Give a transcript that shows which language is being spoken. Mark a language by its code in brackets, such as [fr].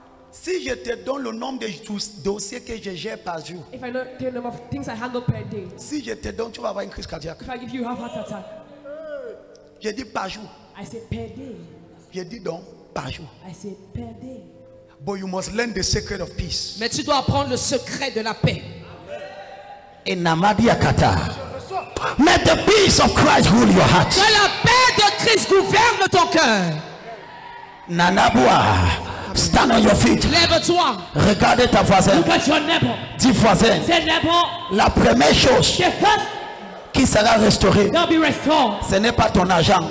[fr] Si je te donne le nombre de dossiers que je gère par jour, [en] If I know the number of things I handle per day, [fr] si je te donne, tu vas avoir une crise cardiaque. [en] if I give you half heart attack, [fr] Je dis par jour. [en] I say per day. [fr] Je dis donc par jour. [en] I say per day. But you must learn the secret of peace. [fr] mais tu dois apprendre le secret de la paix. Et namadi yakata. [en] Let the peace of Christ rule your heart. [fr] Que la paix de Christ gouverne ton cœur. [en] Nanabua. Stand on your feet. [fr] Lève-toi. Regardez ta voisine. [en] Look at your neighbor. [fr] Dis voisin. [en] Say neighbor, [fr] La première chose [en] the first [fr] qui sera restaurée, [en] that'll be restored. [fr] ce n'est pas ton argent,